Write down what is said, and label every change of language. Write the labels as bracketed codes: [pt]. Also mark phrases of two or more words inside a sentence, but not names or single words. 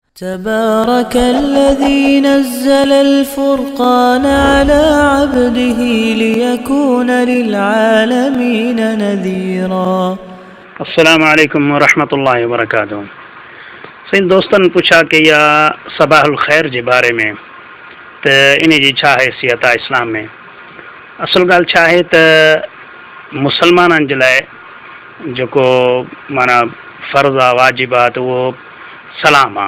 [ar] تبارك الذي نزل الفرقان على عبده ليكون للعالمين نذيرا. السلام عليكم ورحمة الله وبركاته. [sd] सही दोस्तन पूछा कि या [ar] صباح الخير [sd] जे बारे में त इन जी छा हैसियत आहे इस्लाम में। असल ॻाल्हि छा आहे त मुसलमाननि जे लाइ जेको माना फ़र्ज़ आहे वाजिब आहे त उहो सलाम आहे।